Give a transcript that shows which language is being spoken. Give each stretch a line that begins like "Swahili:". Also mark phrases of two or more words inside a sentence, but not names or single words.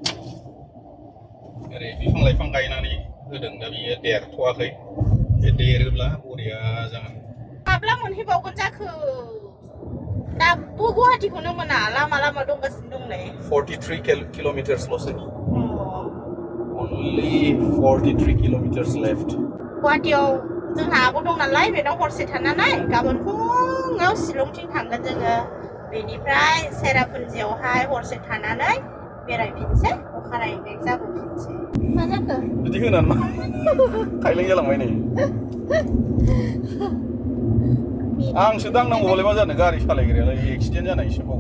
Bodo: ओरै बिफां लाइफां गायनानै होदों दा बियो देरथ'वाखै बे देरोब्ला बरिया जागोन माब्ला मोनहैबावगोन जाखो दाबो गुवाहाटिखौनो मोना लामा दंगासिनो दं नै 43 किलोमिटार्सल'सै
English: only 43 kilometers left
Bodo: गुवाहाटियाव जोंहा आब' दं नालाय बेनाव हरसे थानानै गाबोन फुङाव शिलंथिं थांगोन जोङो बेनिफ्राय सेरापुन्जियावहाय हरसे थानानै बेरायफिनसै अखानायै बेक जाबोफिनसै मा जाखो बिदि होनानै मा खायलें जालांबाय नै आंसो दांनांगौबालाय मा जानो गारि सालायग्रायालाय एक्सिडेन्ट जानायसो फाव